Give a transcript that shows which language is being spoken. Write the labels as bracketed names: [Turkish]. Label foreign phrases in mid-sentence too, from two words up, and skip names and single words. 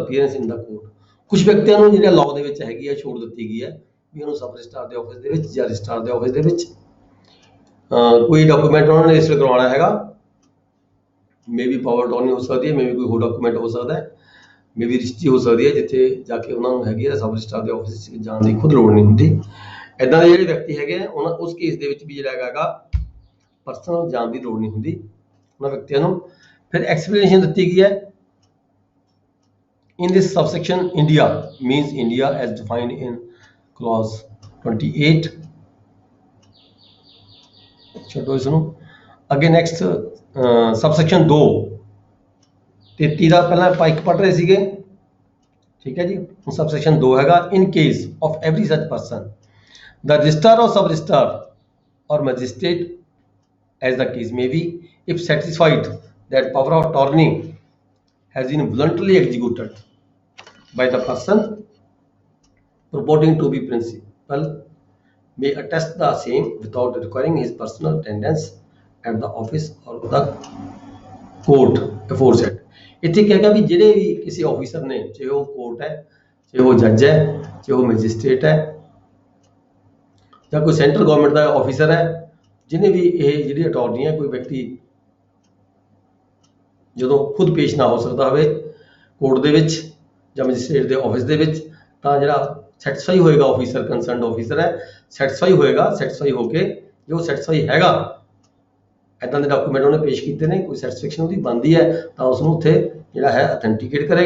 [English] appearance in the court, [Punjabi] ਕੁਝ ਵਿਅਕਤੀਆਂ ਨੂੰ ਜਿਹੜਾ ਲਾਅ ਦੇ ਵਿੱਚ ਹੈਗੀ ਹੈ ਛੋਟ ਦਿੱਤੀ ਗਈ ਹੈ ਵੀ ਉਹਨੂੰ ਸਬ ਰਜਿਸਟਰਾਰ ਦੇ ਆਫਿਸ ਦੇ ਵਿੱਚ ਜਾਂ ਰਜਿਸਟਰਾਰ ਦੇ ਆਫਿਸ ਦੇ ਵਿੱਚ ਕੋਈ ਡਾਕੂਮੈਂਟ ਉਹਨਾਂ ਨੇ ਰਜਿਸਟਰ ਕਰਵਾਉਣਾ ਹੈਗਾ, ਮੇ ਵੀ ਪਾਵਰ ਟੋਰਨੀ ਹੋ ਸਕਦੀ ਹੈ, ਮੇ ਵੀ ਕੋਈ ਹੋਰ ਡਾਕੂਮੈਂਟ ਹੋ ਸਕਦਾ ਹੈ, ਮੇ ਵੀ ਰਜਿਸਟਰੀ ਹੋ ਸਕਦੀ ਹੈ, ਜਿੱਥੇ ਜਾ ਕੇ ਉਹਨਾਂ ਨੂੰ ਹੈਗੀ ਹੈ ਸਬ ਰਜਿਸਟਰਾਰ ਦੇ ਆਫਿਸ ਵਿੱਚ ਜਾਣ ਦੀ ਖੁਦ ਲੋੜ ਨਹੀਂ ਹੁੰਦੀ। ਇੱਦਾਂ ਦੇ ਜਿਹੜੇ ਵਿਅਕਤੀ ਹੈਗੇ ਉਹਨਾਂ ਉਸ ਕੇਸ ਦੇ ਵਿੱਚ ਵੀ ਜਿਹੜਾ ਹੈਗਾ ਪਰਸਨਲ ਜਾਣ ਦੀ ਲੋੜ ਨਹੀਂ ਹੁੰਦੀ ਉਹਨਾਂ ਵਿਅਕਤੀਆਂ ਨੂੰ। ਫਿਰ ਐਕਸਪਲੇਨੇਸ਼ਨ ਦਿੱਤੀ ਗਈ ਹੈ [English] in this subsection India means India as defined in clause 28, [Punjabi] ਛੱਡੋ ਇਸ ਨੂੰ ਅੱਗੇ। [English] next subsection 2 33 [Punjabi] ਦਾ ਪਹਿਲਾਂ ਆਪਾਂ ਇੱਕ ਪੜ੍ਹ ਰਹੇ ਸੀਗੇ, ਠੀਕ ਹੈ ਜੀ। ਹੁਣ subsection 2 ਹੈਗਾ [English] in case of every such person the registrar or sub registrar or magistrate as the case may be if satisfied that power of attorney has been voluntarily executed by the person purporting to be principal may attest the same without requiring his personal attendance at the office or the court aforesaid। [Punjabi] ਇੱਥੇ ਕਿਹਾ ਗਿਆ ਵੀ ਜਿਹੜੇ ਵੀ ਕਿਸੇ ਆਫੀਸਰ ਨੇ, ਚਾਹੇ ਉਹ ਕੋਰਟ ਹੈ, ਚਾਹੇ ਉਹ ਜੱਜ ਹੈ, ਚਾਹੇ ਉਹ ਮੈਜਿਸਟ੍ਰੇਟ ਹੈ, ਜਾਂ ਕੋਈ ਸੈਂਟਰਲ ਗਵਰਨਮੈਂਟ ਦਾ ਆਫੀਸਰ ਹੈ, ਜਿਹਨੇ ਵੀ ਇਹ ਜਿਹੜੀ ਅਟਾਰਨੀ ਹੈ ਕੋਈ ਵਿਅਕਤੀ ਜਦੋਂ ਖੁਦ ਪੇਸ਼ ਨਾ ਹੋ ਸਕਦਾ ਹੋਵੇ ਕੋਰਟ ਦੇ ਵਿੱਚ ਜਾਂ ਮੈਜਿਸਟ੍ਰੇਟ ਦੇ ਆਫਿਸ ਦੇ ਵਿੱਚ, ਤਾਂ ਜਿਹੜਾ ਸੈਟਿਸਫਾਈ ਹੋਏਗਾ ਆਫੀਸਰ, [English] concerned officer [Punjabi] ਹੈ, ਸੈਟਿਸਫਾਈ ਹੋਏਗਾ, ਸੈਟਿਸਫਾਈ ਹੋ ਕੇ ਜੋ ਸੈਟਿਸਫਾਈ ਹੈਗਾ ਇੱਦਾਂ ਦੇ ਡਾਕੂਮੈਂਟ ਉਹਨੇ ਪੇਸ਼ ਕੀਤੇ ਨੇ, ਕੋਈ ਸੈਟਿਸਫੈਕਸ਼ਨ ਉਹਦੀ ਬਣਦੀ ਹੈ ਤਾਂ ਉਸ ਨੂੰ ਉੱਥੇ ਜਿਹੜਾ ਹੈ ਅਥੈਂਟੀਕੇਟ ਕਰੇਗਾ।